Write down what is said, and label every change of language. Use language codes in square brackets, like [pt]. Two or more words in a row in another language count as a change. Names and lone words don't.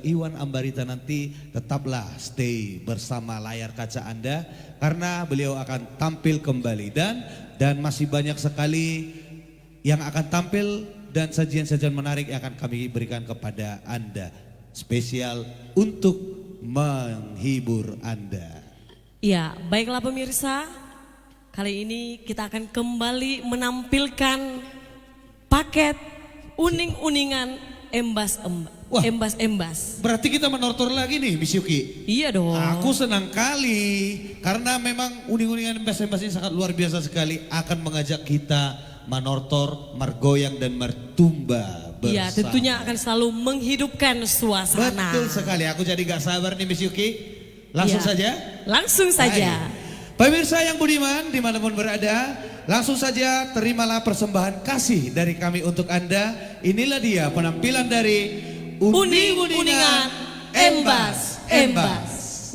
[id] Iwan Ambarita nanti, tetaplah stay bersama layar kaca Anda karena beliau akan tampil kembali dan masih banyak sekali yang akan tampil dan sajian-sajian menarik yang akan kami berikan kepada Anda spesial untuk menghibur Anda. Iya, baiklah pemirsa. Kali ini kita akan kembali menampilkan paket uning-uningan embas-embas. Berarti kita menortor lagi nih Miss Yuki. Iya dong. Aku senang kali karena memang uning-uningan embas-embas ini sangat luar biasa sekali akan mengajak kita menortor, margoyang dan mertumba bersama. Iya, tentunya akan selalu menghidupkan suasana. Betul sekali, aku jadi gak sabar nih Miss Yuki. Langsung saja? Langsung saja. Baik. Pemirsa yang budiman dimanapun berada, langsung saja terimalah persembahan kasih dari kami untuk Anda. Inilah dia penampilan dari uning-uningan embas-embas.